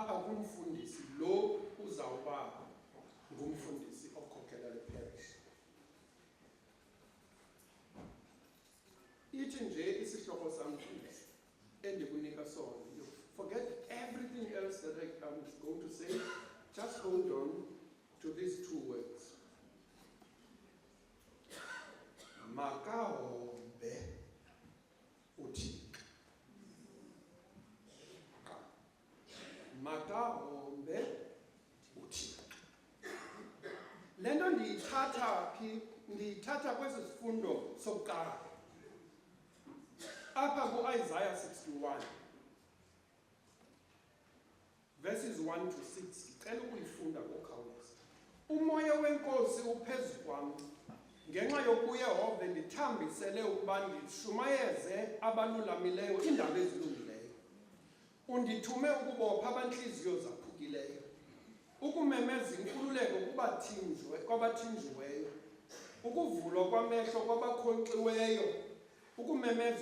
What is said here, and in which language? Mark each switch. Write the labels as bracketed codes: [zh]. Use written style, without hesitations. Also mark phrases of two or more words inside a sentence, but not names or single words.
[xh] kumfundisi lo uzawuba ngumfundisi okhokhela le parish. Ithi nje isihloko sami endikunika sona. [en] You forget everything else that I'm going to say. Just hold on to these two words. [xh] Makahombe uThixo. Makahombe uThixo. Lento ndiyithatha kwesi sifundo sokuqala. Apha ku-Isaiah 61, verses 1 to 6, ngicela ukuyifunda ngokukhawuleza. Umoya wenkosi uphezu kwami, ngenxa yokuba uYehova ndithambisele ukuba ndishumayeze abalulamileyo iindaba ezilungileyo. Undithume ukubopha abanhliziyo zaphukileyo, ukumemeza inkululeko kwabathinjiweyo, ukuvulwa kwamehlo kwabakhonkxiweyo, ukumemeza